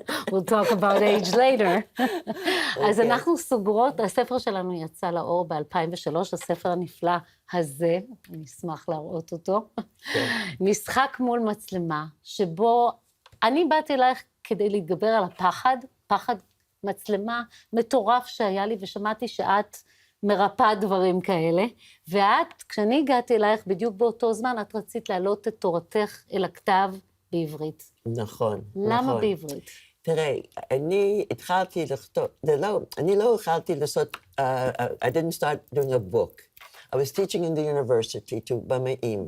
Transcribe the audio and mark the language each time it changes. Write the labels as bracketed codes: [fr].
[en] We'll talk about age later. [he] אז אנחנו סוגרות, הספר שלנו יצא לאור ב-2003, הספר הנפלא הזה, אני אשמח להראות אותו. משחק מול מצלמה, שבו אני באתי אלייך כדי להתגבר על הפחד, פחד מצלמה מטורף שהיה לי, ושמעתי שאת מרפאה דברים כאלה, ואת, כשאני הגעתי אלייך בדיוק באותו זמן, את רצית להעלות את תורתך אל הכתב בעברית. נכון, למה נכון. בעברית? תראה, אני התחלתי לכתוב, אני לא התחלתי לעשות, [en] I didn't start doing a book. I was teaching in the university to במאים.